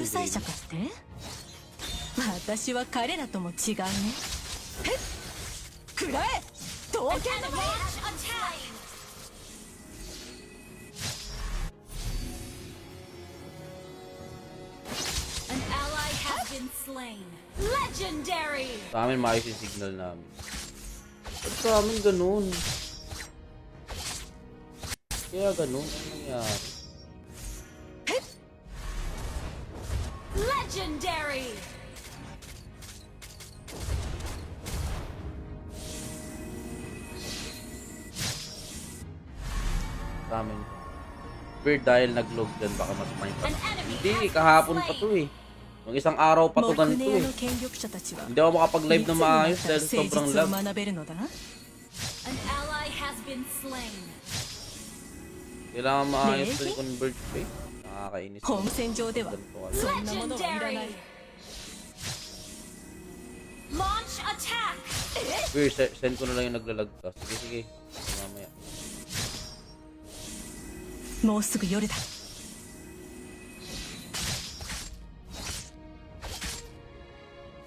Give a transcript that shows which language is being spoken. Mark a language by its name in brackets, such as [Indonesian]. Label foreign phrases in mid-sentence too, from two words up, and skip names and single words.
[Japanese] 仲裁者かって？私は彼らとも違うね。くらえ刀 [English] An [Japanese] 剣の [English] enemy [Japanese] 舞。 [English] has attacked. An ally has been slain. Legendary. [Filipino] Sa amin, maayos yung signal namin. Ba't sa amin ganun? Kaya ganun, ang nangyari? [English] Legendary. [Filipino] Sa amin. Weird dahil nag-log dyan, baka mas may pa. [English] An enemy [Filipino] Hindi, [English] has [Filipino] kahapon [English] been [Filipino] pa [English] slain. [Filipino] to eh. Yung isang araw pa to [Japanese] 木 [Filipino] ganito [Japanese] 根屋 [Filipino] eh. [Japanese] の権力者たちは [Filipino] Hindi ako makapag-live [Japanese] いつ [Filipino] na [Japanese] にな [Filipino] maayos [Japanese] ったら [Filipino] dahil [Japanese] 誠 [Filipino] sobrang [Japanese] 実を [Filipino] lag. [Japanese] 学べるのだ？ [English] An ally has been slain. [Filipino] Kailangan maayos [English] Lady? [Filipino] to yung converge pa eh. Nakakainis. [Japanese] 本戦場では [Filipino] Ganito ka. [Japanese] そんなものはいらない。 [English] Legendary. Launch attack. [Filipino] Weird, send ko na lang yung naglalag ka. Sige, sige. Mamaya. [Japanese] もうすぐ夜だ。 [Filipino] Ang